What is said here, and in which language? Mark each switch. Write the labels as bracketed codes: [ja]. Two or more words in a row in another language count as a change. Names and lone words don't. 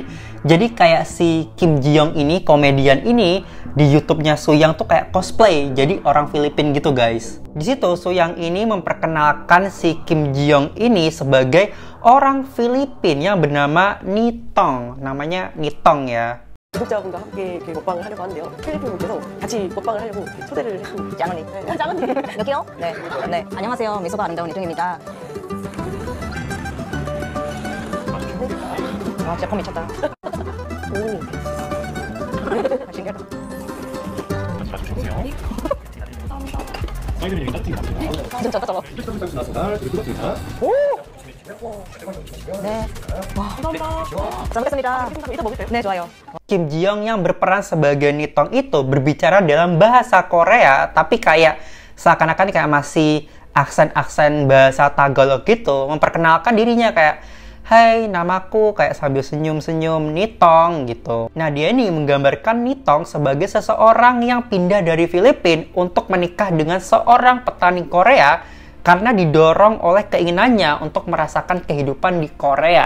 [id] Jadi kayak si Kim Ji Young ini, komedian ini, di YouTube-nya Soo Young tuh kayak cosplay jadi orang Filipina gitu guys. Di situ Soo Young ini memperkenalkan si Kim Ji Young ini sebagai orang Filipina yang bernama Nitong. Namanya Nitong ya. [ko] 구독자분과 함께 먹방을 하려고 하는데요. 필리핀 분께서 같이 먹방을 하려고 초대를 했습니다. 짱언니. 짱언니. 여기요? 네. 네. 안녕하세요. 미소가 아름다운 이정입니다. 와, 진짜 컴 미쳤다. 오. 신기하다. 진짜 저거. 오! 네. 와, 잘 먹겠습니다. 이따 먹을까요? 네, 좋아요. [id] Kim Ji Young yang berperan sebagai Nitong itu berbicara dalam bahasa Korea, tapi kayak seakan-akan kayak masih aksen-aksen bahasa Tagalog gitu, memperkenalkan dirinya kayak, hai, namaku, kayak sambil senyum-senyum, Nitong gitu. Nah, dia ini menggambarkan Nitong sebagai seseorang yang pindah dari Filipina untuk menikah dengan seorang petani Korea karena didorong oleh keinginannya untuk merasakan kehidupan di Korea.